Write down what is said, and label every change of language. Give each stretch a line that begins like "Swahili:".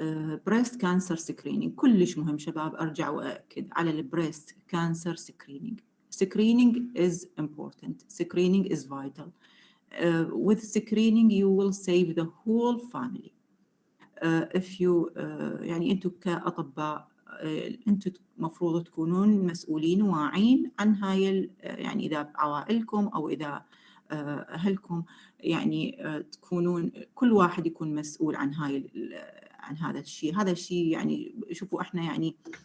Arabic: البريست كانسر سكرينينج كلش مهم شباب. أرجع وأكد على البريست كانسر سكرينينج.
English: Screening is important. Screening is vital. With screening you will save the whole family. If you
Arabic: يعني أنتم كأطباء أنتم مفروض تكونون مسؤولين واعين عن هاي يعني إذا بعوائلكم أو إذا أهلكم يعني تكونون كل واحد يكون مسؤول عن هذا الشيء. هذا الشيء يعني شوفوا احنا يعني